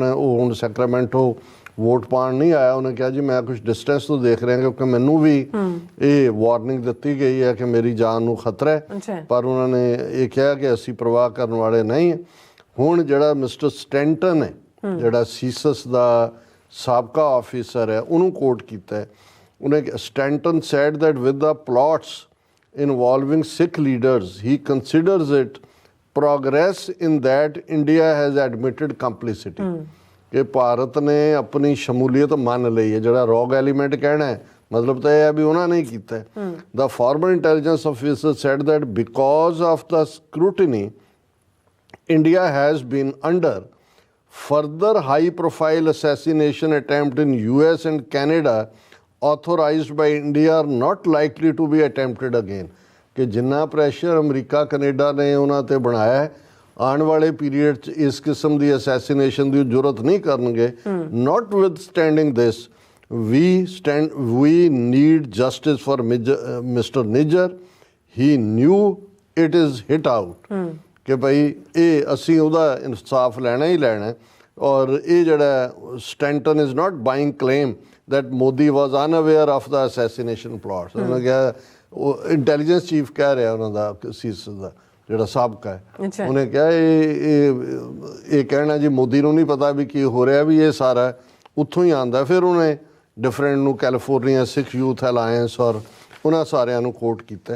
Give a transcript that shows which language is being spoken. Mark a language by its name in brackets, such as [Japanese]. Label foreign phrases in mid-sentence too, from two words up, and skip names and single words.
[Punjabi] ਉਹਨੇ ਉਹ ਹੁਣ ਸੈਕਰਾਮੈਂਟੋ ਵੋਟ ਪਾਉਣ ਨਹੀਂ ਆਇਆ, ਉਹਨੇ ਕਿਹਾ ਜੀ ਮੈਂ ਕੁਝ ਡਿਸਟੈਂਸ ਤੋਂ ਦੇਖ ਰਿਹਾ ਕਿਉਂਕਿ ਮੈਨੂੰ ਵੀ ਇਹ ਵਾਰਨਿੰਗ ਦਿੱਤੀ ਗਈ ਹੈ ਕਿ ਮੇਰੀ ਜਾਨ ਨੂੰ ਖਤਰਾ ਹੈ, ਪਰ ਉਹਨਾਂ ਨੇ ਇਹ ਕਿਹਾ ਕਿ ਅਸੀਂ ਪਰਵਾਹ ਕਰਨ ਵਾਲੇ ਨਹੀਂ। ਹੁਣ ਜਿਹੜਾ ਮਿਸਟਰ ਸਟੈਂਟਨ ਹੈ, ਜਿਹੜਾ ਸੀਸਸ ਦਾ ਸਾਬਕਾ ਆਫਿਸਰ ਹੈ, ਉਹਨੂੰ ਕੋਟ ਕੀਤਾ। [English] ਉਹਨੇ Stanton said that with the plots involving Sikh leaders, he considers it progress in that India has admitted complicity. [Punjabi] कि ਭਾਰਤ ਨੇ ਆਪਣੀ ਸ਼ਮੂਲੀਅਤ ਮੰਨ ਲਈ ਹੈ। ਜਿਹੜਾ [English] rogue element [Punjabi] ਕਹਿਣਾ ਹੈ ਮਤਲਬ ਤਾਂ ਇਹ ਹੈ ਵੀ ਉਹਨਾਂ ਨੇ ਕੀਤਾ ਹੈ। [English] The former intelligence officer said that because of the scrutiny India has been under, further high profile assassination attempt in US and Canada authorized by India are not likely to be attempted again. [Punjabi] ਕਿ ਜਿੰਨਾ ਪ੍ਰੈਸ਼ਰ ਅਮਰੀਕਾ ਕੈਨੇਡਾ ਨੇ ਉਹਨਾਂ ਤੇ ਬਣਾਇਆ ਹੈ ਆਉਣ ਵਾਲੇ ਪੀਰੀਅਡ 'ਚ ਇਸ ਕਿਸਮ ਦੀ ਅਸੈਸੀਨੇਸ਼ਨ ਦੀ ਜ਼ਰੂਰਤ ਨਹੀਂ ਕਰਨਗੇ। [English] notwithstanding this we need justice for Mr. [Punjabi] Nijjar. [English] He knew it is hit out [Punjabi] ਕਿ ਭਾਈ ਇਹ ਅਸੀਂ ਉਹਦਾ ਇਨਸਾਫ ਲੈਣਾ ਹੀ ਲੈਣਾ। ਔਰ ਇਹ ਜਿਹੜਾ [English] Stanton is not buying claim that Modi was unaware of the assassination plot. [Punjabi] ਉਹਨੇ ਕਿਹਾ ਉਹ [English] intelligence chief [Punjabi] ਕਹਿ ਰਿਹਾ ਉਹਨਾਂ ਦਾ ਸੀਸ ਦਾ ਜਿਹੜਾ ਸਾਬਕਾ ਹੈ ਉਹਨੇ ਕਿਹਾ ਇਹ ਕਹਿਣਾ ਜੀ ਮੋਦੀ ਨੂੰ ਨਹੀਂ ਪਤਾ ਵੀ ਕੀ ਹੋ ਰਿਹਾ ਵੀ ਇਹ ਸਾਰਾ ਉੱਥੋਂ ਹੀ ਆਉਂਦਾ। ਫਿਰ ਉਹਨੇ ਡਿਫਰੈਂਟ ਨੂੰ ਕੈਲੀਫੋਰਨੀਆ ਸਿੱਖ ਯੂਥ ਅਲਾਇੰਸ ਔਰ ਉਹਨਾਂ ਸਾਰਿਆਂ ਨੂੰ ਕੋਟ ਕੀਤਾ।